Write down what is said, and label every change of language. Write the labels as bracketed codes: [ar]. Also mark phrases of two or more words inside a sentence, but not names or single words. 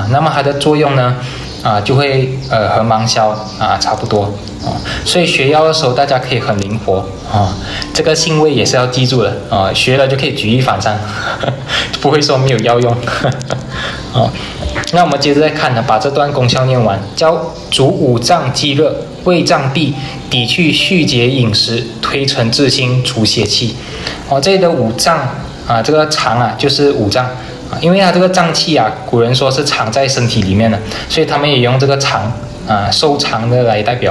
[zh] 那麼它的作用呢？就會和芒硝差不多所以學藥的時候大家可以很靈活這個性味也是要記住的學了就可以舉一反三，不會說沒有藥用那我們接着再看呢，把這段功效念完，叫主五臟積熱，胃脹閉，抵去虛結飲食，推陳至新，除邪氣這裡的五臟這個腸就是五臟。因為它這個臟器古人說是藏在身體裡面的，所以他們也用這個藏收藏的來代表。